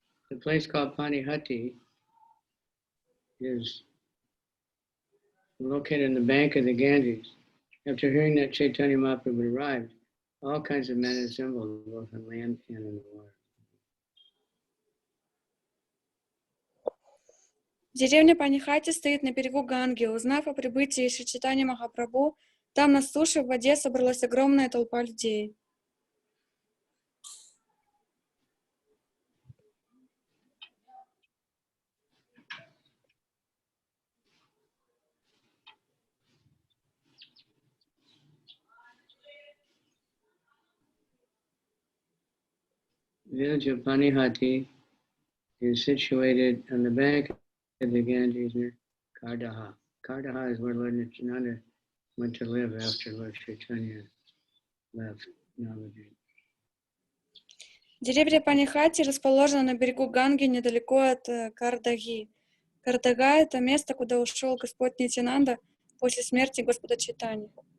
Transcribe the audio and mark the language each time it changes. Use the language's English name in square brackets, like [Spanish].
[English] The place called Panihati is located in the bank of the Ganges. After hearing that Chaitanya Mahaprabhu arrived, all kinds of men assembled both on land and in the water. [Russian] Деревня Панихати стоит на берегу Ганги. Узнав о прибытии Шри Чайтаньи Махапрабху, там на суше в воде собралась огромная толпа людей. [English] The village of Panihati is situated on the bank of the Ganges near Kardaha. Kardaha is where Lord Nityananda went to live after Lord Chaitanya left Navadvip. [Russian] Деревня Панихати расположена на берегу Ганги, недалеко от Кардаги. Кардага — это место, куда ушел Господь Нитянанда после смерти Господа Чайтаньи.